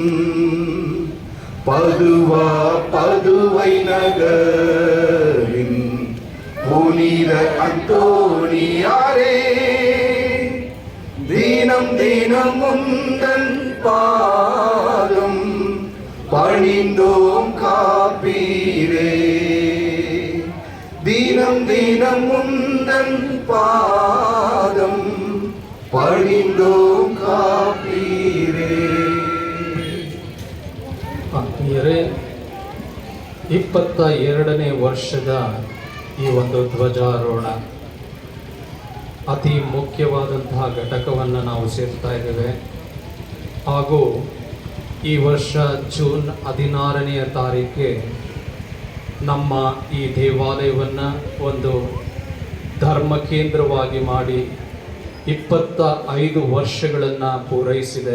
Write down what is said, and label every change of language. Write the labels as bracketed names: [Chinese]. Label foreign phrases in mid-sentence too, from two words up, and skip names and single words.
[Tamil] பதுவா பதுவை நகரின் புனித அந்தோணியாரே, தினம் தினம் உந்தன் பாதம் பணிந்தோம் காப்பீரே. தினம் தினம் உந்தன் பாதம் பணிந்தோம் காப்பீரே. [Kannada] ಆತ್ಮೀಯರೇ, 22ನೇ ವರ್ಷದ ಈ ಒಂದು ಧ್ವಜಾರೋಹಣ ಅತಿ ಮುಖ್ಯವಾದಂತಹ ಘಟಕವನ್ನು ನಾವು ಸೇರ್ತಾ ಇದ್ದೇವೆ. ಹಾಗೂ ಈ ವರ್ಷ ಜೂನ್ 16ನೇ ತಾರೀಕಿಗೆ ನಮ್ಮ ಈ ದೇವಾಲಯವನ್ನು ಒಂದು ಧರ್ಮ ಕೇಂದ್ರವಾಗಿ ಮಾಡಿ 25 ವರ್ಷಗಳನ್ನು ಪೂರೈಸಿದೆ.